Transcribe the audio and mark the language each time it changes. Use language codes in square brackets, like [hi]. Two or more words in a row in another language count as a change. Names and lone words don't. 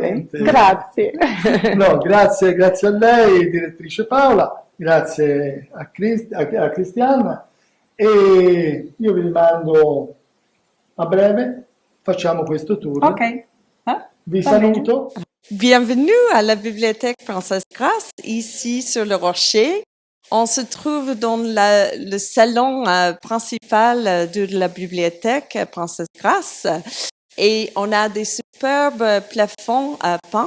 [it] veramente... grazie. No, grazie a lei, direttrice Paola, grazie a Cristiana, e io vi rimando a breve, facciamo questo tour. Ok. Vi saluto. [fr] Bienvenue à la Bibliothèque Princesse Grace, ici sur le Rocher. On se trouve dans le salon principal de la bibliothèque Princesse Grace et on a des superbes plafonds peints.